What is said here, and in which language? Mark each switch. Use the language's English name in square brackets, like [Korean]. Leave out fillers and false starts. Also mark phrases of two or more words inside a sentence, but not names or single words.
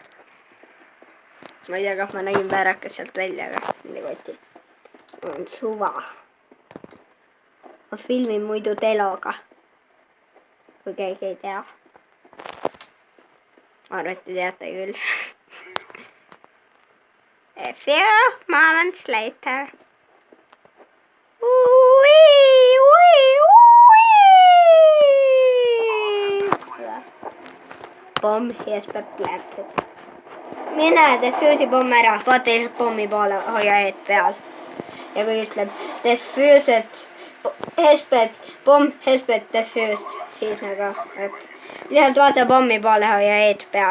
[Estonian] Ma ei tea, kas ma nägin väärakas sealt välja, aga mingi koti. On suva. Ma filmin muidu teloga. Kui keegi ei tea. Ma arvan, et te teate küll. [English] A few moments later. [Estonian] Pomm Jesper planted. Mine defuse'i pomm ära. Vaata pommi poole, hoia eed peal. Ja kui ütleb defused, pomm Jesper defused, siis nagu lihtsalt vaata pommi poole, hoia eed peal.